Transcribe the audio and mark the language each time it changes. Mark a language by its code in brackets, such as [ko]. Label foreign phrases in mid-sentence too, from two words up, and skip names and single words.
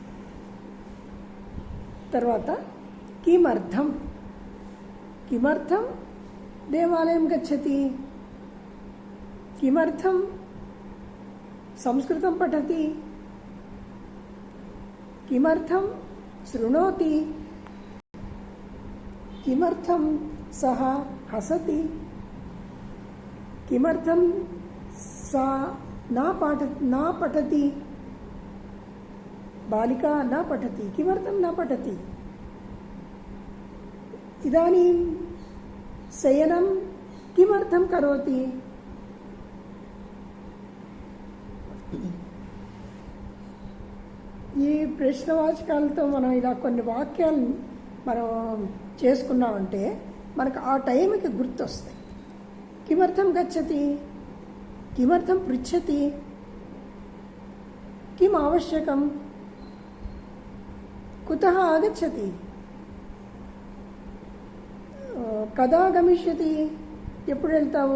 [sa] తర్వాత కిమర్థం, కిమర్థం దేవాలయం గచ్చతి, కిమర్థం సంస్కృతం పఠతి, కిమర్థం శృణోతి, కిమర్థం సహ హసతి, కిమర్థం सा न पठति, बालिका न पठति, किमर्थं न पठति, इदानीं शयनं किमर्थं करोति. [te] ఈ ప్రశ్నవాచకాలతో మనం ఇలా కొన్ని వాక్యాలు మనం చేసుకున్నామంటే మనకు ఆ టైంకి గుర్తొస్తాయి. [sa] కిమర్థం గచ్చతి, కిమర్థం పృచ్చతి, కిం ఆవశ్యకం, కుతః ఆగచ్చతి, కదా గమిష్యతి, [te] ఎప్పుడు వెళ్తావు.